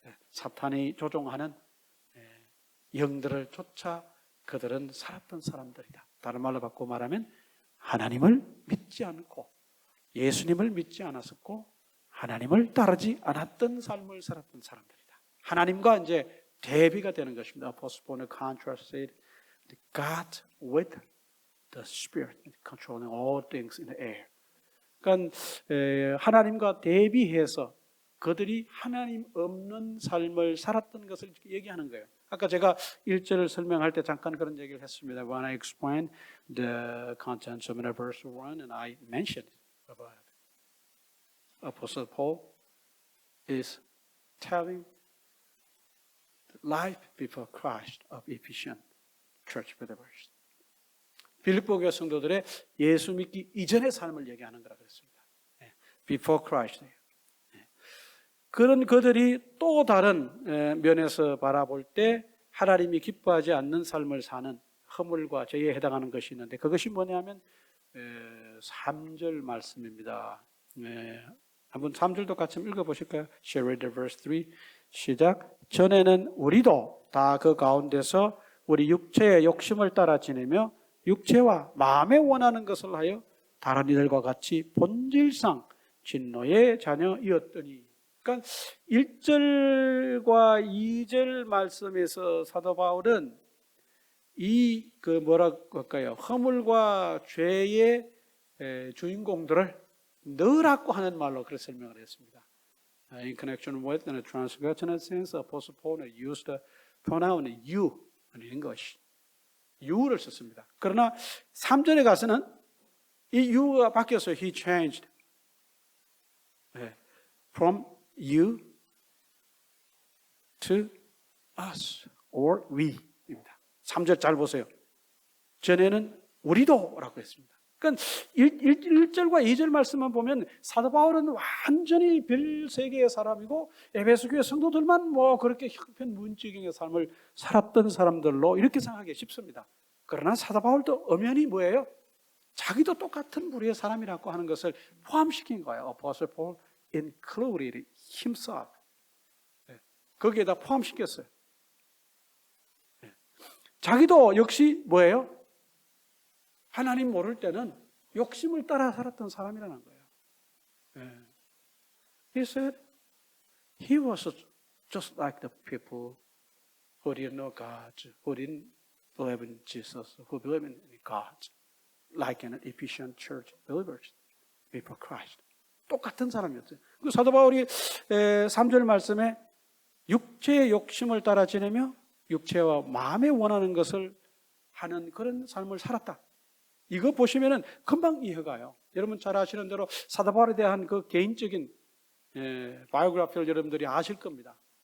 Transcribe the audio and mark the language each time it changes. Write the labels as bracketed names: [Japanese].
[Korean] 사탄이 조종하는 영들을 쫓아 그들은 살았던 사람들이다. 다른 말로 바꿔 말하면 하나님을 믿지 않고 예수님을 믿지 않았었고 하나님을 따르지 않았던 삶을 살았던 사람들이다. 하나님과 이제 대비가 되는 것입니다. [English] Apostle Paul contrast said, God with the Spirit controlling all things in the air. [Korean] 그러니까 하나님과 대비해서 그들이 하나님 없는 삶을 살았던 것을 얘기하는 거예요. 아까 제가 1절을 설명할 때 잠깐 그런 얘기를 했습니다. [English] When I explained the contents of verse 1 and I mentioned about it. Apostle Paul is telling the life before Christ of Ephesian church believers. [Korean] 빌립보 교회 성도들의 예수 믿기 이전의 삶을 얘기하는 거라고 했습니다. [English] Before Christ. [Korean] 그런 그들이 또 다른 면에서 바라볼 때 하나님이 기뻐하지 않는 삶을 사는 허물과 죄에 해당하는 것이 있는데 그것이 뭐냐면 3절 말씀입니다. 한번 3절도 같이 읽어보실까요? [English] Shall we read the verse 3? [Korean] 시작. 전에는 우리도 다 그 가운데서 우리 육체의 욕심을 따라 지내며 육체와 마음에 원하는 것을 하여 다른 이들과 같이 본질상 진노의 자녀이었더니. 그러니까 1절과 2절 말씀에서 사도 바울은 이 뭐라고 할까요? 허물과 죄의 주인공들을 너라고 하는 말로 그렇게 설명을 했습니다. [English] In connection with and transgressional sins, Apostle Paul used the pronoun you in English. [Korean] you를 썼습니다. 그러나 3절에 가서는 이 you가 바뀌어서 [English] he changed from you to us or we입니다. [Korean] 3절 잘 보세요. 전에는 우리도라고 했습니다. 그러니까 1절과 2절 말씀만 보면 사도 바울은 완전히 별 세계의 사람이고 에베소 교회 성도들만 뭐 그렇게 형편무인적인 삶을 살았던 사람들로 이렇게 생각하기 쉽습니다. 그러나 사도 바울도 엄연히 뭐예요? 자기도 똑같은 부류의 사람이라고 하는 것을 포함시킨 거예요. [English] Apostle Paul included himself. [Korean] 거기에다 포함시켰어요. 자기도 역시 뭐예요? 하나님 모를 때는 욕심을 따라 살았던 사람이라는 거예요. [English] He said he was just like the people who didn't know God, who didn't believe in Jesus, who believe in God, like in Ephesian church believers before Christ. [Korean] 똑같은 사람이었어요. 그 사도 바울이 3절 말씀에 육체의 욕심을 따라 지내며 육체와 마음에 원하는 것을 하는 그런 삶을 살았다. 이거 보시면은 금방 이해가요. 여러분 잘 아시는 대로 사도 바울에 대한 그 개인적인 바이오그래피를 여러분들이 아실 겁니다.